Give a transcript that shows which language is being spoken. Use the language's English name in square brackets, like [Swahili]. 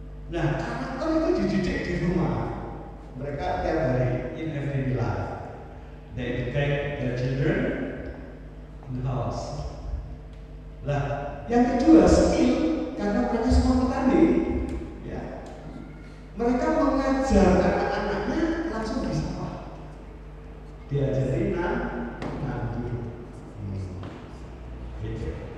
[Indonesian] Nah, karakter itu dididik di rumah. Mereka tiap hari [English] in everyday life. They educate their children in the house. [Indonesian] Nah, yang kedua skill, karena mereka semua petani, ya, mereka mengajar anak-anaknya langsung di sawah, diajari nandur, gitu.